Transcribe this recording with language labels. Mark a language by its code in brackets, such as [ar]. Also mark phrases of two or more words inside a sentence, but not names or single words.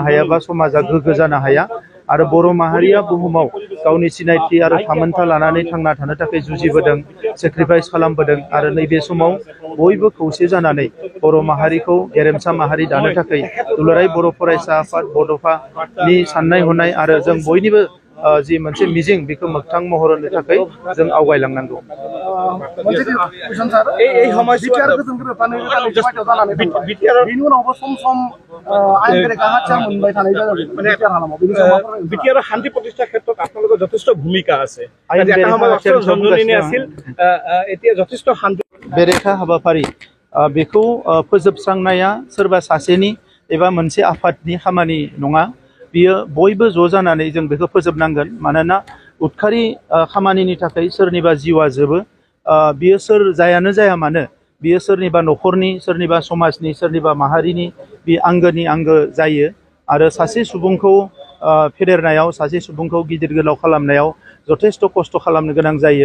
[brx] हायाबा समाजा गोग्गो जानो हाया आरो बर' माहारिया बुहुमाव गावनि सिनायथि आरो थामोनथा लानानै थांना थानो थाखाय जुजिबोदों, सेक्रिफाइस खालामबोदों आरो नैबे समाव बयबो खौसे जानानै बर' माहारिखौ गेरेमसा माहारि दानो थाखाय दुलाराय बर' फरायसा आफाद बड'फानि साननाय हनाय आरो जों बयनिबो जि मोनसे मिजिं बेखौ मोगथां महर होनो थाखाय जों आवगायलांनांगौ। [as] শান্তি প্ৰতিষ্ঠাৰ ক্ষেত্ৰত আপোনালোকৰ যথেষ্ট ভূমিকা আছে। [brx] बेरेखा हाबाफारि बेखौ फोजोबस्रांनाया सोरबा सासेनि एबा मोनसे आफादनि खामानि नङा, बियो बयबो ज' जानानै जों बेखौ फोजोबनांगोन। मानोना उदखारि खामानिनि थाखाय सोरनिबा जिउआ जोबो, बियो सोर जायानो जाया मानो, बियो सोरनिबा न'खरनि, सोरनिबा समाजनि, सोरनिबा माहारिनि बे आंगोनि आंगो जायो आरो सासे सुबुंखौ फेदेरनायाव, सासे सुबुंखौ गिदिर गोलाव खालामनायाव जथेस्थ' खस्थ' खालामनो गोनां जायो।